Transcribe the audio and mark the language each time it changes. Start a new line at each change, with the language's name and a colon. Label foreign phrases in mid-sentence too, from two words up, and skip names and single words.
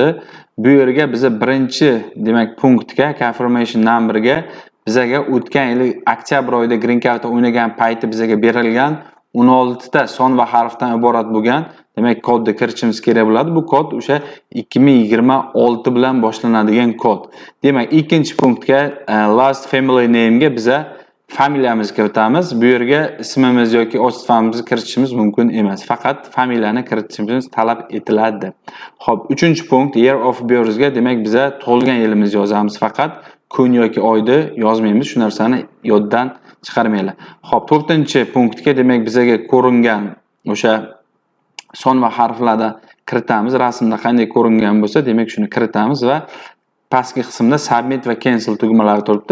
Uzbek: Bu yerga biza birinchi demak punktga
English: confirmation numberga
Uzbek: bizaga o'tgan yil oktyabr oyida Green Card o'ynagan payti bizaga berilgan 16 ta son va harfdan iborat bo'lgan demak kodni kiritishimiz kerak bo'ladi. Bu kod o'sha 2026 bilan boshlanadigan kod. Demak, ikkinchi punktga
English: last family name'ga
Uzbek: biza familiyamizni kiritamiz. Bu yerga ismimiz yoki otchествоmizni kiritishimiz mumkin emas. Faqat familiyani kiritishimiz talab etiladi. Xo'p, 3-punkt
English: year of birth'ga
Uzbek: demak biza tug'ilgan yilimizni yozamiz. Faqat kun yoki oyni yozmaymiz. Shu narsani yoddan chiqarmanglar. Xo'p, 4-punktga demak bizaga ko'ringan o'sha son va harflarni kiritamiz. Rasmda qanday ko'ringan bo'lsa, demak shuni kiritamiz va pastki qismda submit va cancel tugmalari turibdi.